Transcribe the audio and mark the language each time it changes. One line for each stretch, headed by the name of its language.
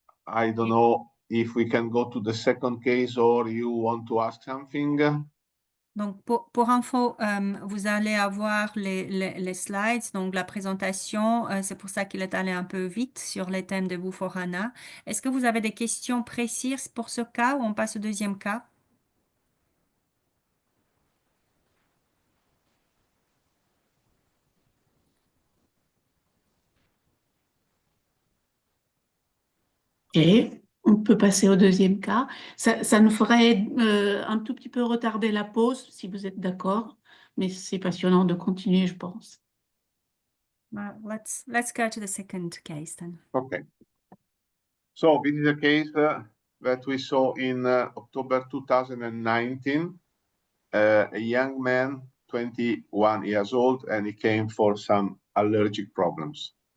English: I don't know if we can go to the second case or you want to ask something.
French: Donc, pour info, vous allez avoir les slides, donc la présentation. C'est pour ça qu'il est allé un peu vite sur les thèmes de Bufo-Rana. Est-ce que vous avez des questions précises pour ce cas ou on passe au deuxième cas? Ok, on peut passer au deuxième cas. Ça nous ferait un tout petit peu retarder la pause, si vous êtes d'accord, mais c'est passionnant de continuer, je pense.
English: Let's go to the second case then. Okay. So this is a case that we saw in October 2019. A young man, 21 years old, and he came for some allergic problems.